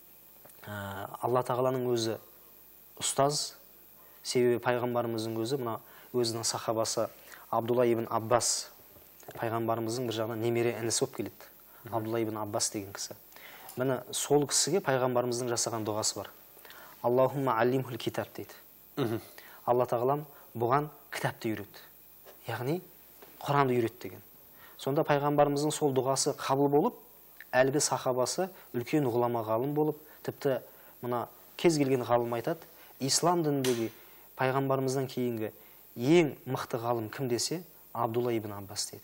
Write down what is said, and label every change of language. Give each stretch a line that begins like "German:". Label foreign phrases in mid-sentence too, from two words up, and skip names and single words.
Kazakh: Алла тағаланың өзі ұстаз, себебі пайғамбарымыздың өзі, мына өзінің сахабасы Абдулла ибн Аббас пайғамбарымыздың бір жағынан немере інісі болып келеді. Абдулла ибн Аббас деген кісі. Міне сол кісіге пайғамбарымыздың жасаған дұғасы бар.
Arabic: اللهم علمه الكتاب дейді.
Kazakh: Алла тағалам бұған кітапты үйрет. Яғни Құранды үйрет деген. Сонда пайғамбарымыздың сол дұғасы қабыл болып, әлгі сахабасы үлкен ғұлама ғалым болып, тіпті мына кез келген ғалым айтады, ислам дініндегі пайғамбарымыздан кейінгі ең мықты ғалым кім десе, Абдулла ибн Аббас дейді.